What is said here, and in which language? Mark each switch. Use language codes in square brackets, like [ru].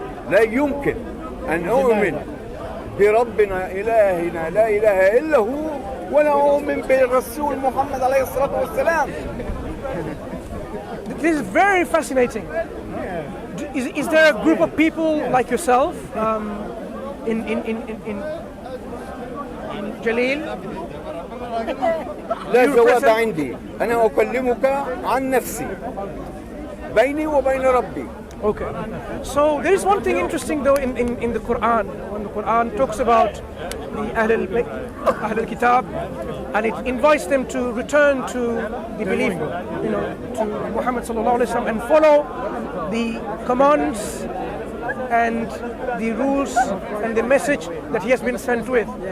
[ar] لا يمكن أن أؤمن بربنا إلهنا لا إله إلا هو ولا أؤمن بالرسول محمد عليه الصلاة والسلام. [en] This is very fascinating. Is there a group of people like yourself in Jalil? [ar] لا جواب عندي. أنا أكلمك عن نفسي بيني وبين ربي. [en] Okay. So there is one thing interesting though in the Quran. When the Quran talks about the Ahl al-Kitab, and it invites them to return to the belief, to Muhammad sallallahu alaihi wasallam and follow the commands and the rules and the message that he has been sent with.